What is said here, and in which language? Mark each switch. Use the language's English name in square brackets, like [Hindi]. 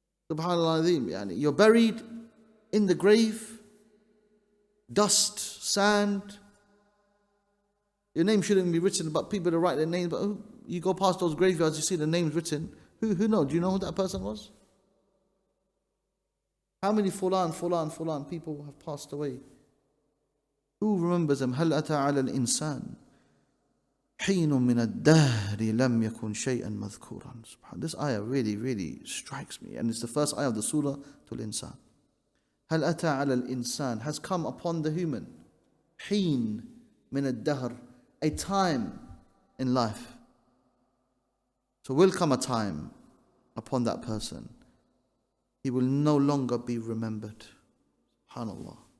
[English] Subhanallah, you're buried in the grave, dust, sand. Your name shouldn't be written, but people to write their names. But you go past those graveyards, you see the names written. Who knows? Do you know who that person was? How many fulan people have passed away? Who remembers them? [Arabic] هل أتى على الإنسان حين من الدهر لم يكن شيئا مذكورا. [English] This ayah really strikes me, and it's the first ayah of the surah to Al-Insan. [Arabic] هل أتى على الإنسان [English] has come upon the human. [Arabic] حين من الدهر, [English] a time in life. So will come a time upon that person. He will no longer be remembered. SubhanAllah.